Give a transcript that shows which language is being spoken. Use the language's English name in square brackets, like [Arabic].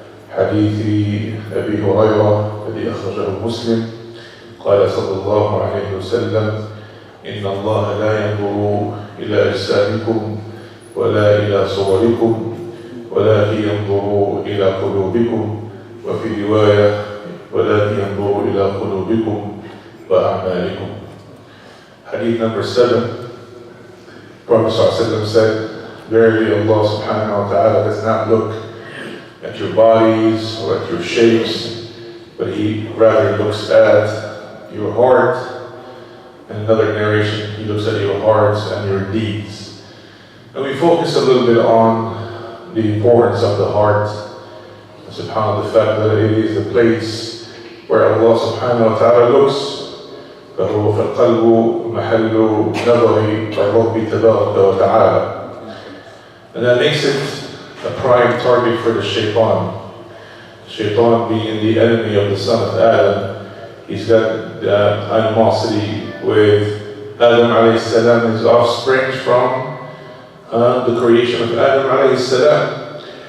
[Arabic] حديث أبي هريرة الذي أخرجه مسلم قال صلى الله عليه وسلم إن الله لا ينظر إلى أجسامكم ولا إلى صوركم ولكن ينظر إلى قلوبكم، وفي رواية ولكن ينظر إلى قلوبكم وأعمالكم. [English] Hadith number 7. Prophet ﷺ said, verily Allah subhanahu wa ta'ala does not look at your bodies or at your shapes, but He rather looks at your heart. In another narration, He looks at your hearts and your deeds. And we focus a little bit on the importance of the heart. SubhanAllah, the fact that it is the place where Allah subhanahu wa ta'ala looks. [Arabic] فهو فالقلب محل نظر الرب تبارك وتعالى. [English] And that makes it a prime target for the shaitan. Shaitan being the enemy of the son of Adam, he's got the animosity with Adam alayhi salam, his offspring from the creation of Adam alayhi salam.